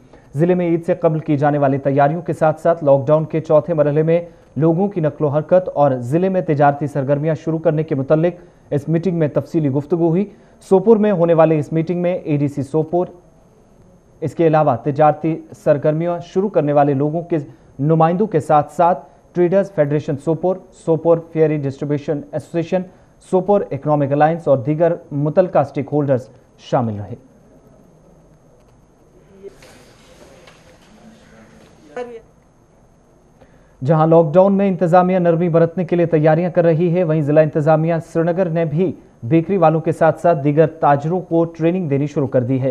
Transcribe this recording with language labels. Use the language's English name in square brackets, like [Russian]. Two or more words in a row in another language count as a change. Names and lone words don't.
[Urdu] ضلع میں عید سے قبل کی جانے والی تیاریوں کے ساتھ ساتھ لاک ڈاؤن کے چوتھے مرحلے میں لوگوں کی نقل و حرکت اور ضلع میں تجارتی سرگرمیاں شروع کرنے کے متعلق اس میٹنگ میں تفصیلی گفتگو ہوئی. سوپور میں ہونے والے اس میٹنگ میں ADC سوپور، اس کے علاوہ تجارتی سرگرمیاں شروع کرنے والے لوگوں کے نمائندوں کے ساتھ ساتھ ٹریڈرز فیڈریشن سوپور، سوپور فیئری ڈسٹریبیوشن ایسوسیشن، سوپور اکنامک الائنس اور دیگر متعلقہ سٹیک ہولڈرز شامل رہے. جہاں لاک ڈاؤن میں انتظامیہ نرمی برتنے کے لیے تیاریاں کر رہی ہے، وہیں ضلع انتظامیہ سری نگر نے بھی بیکری والوں کے ساتھ ساتھ دیگر تاجروں کو ٹریننگ دینی شروع کر دی ہے.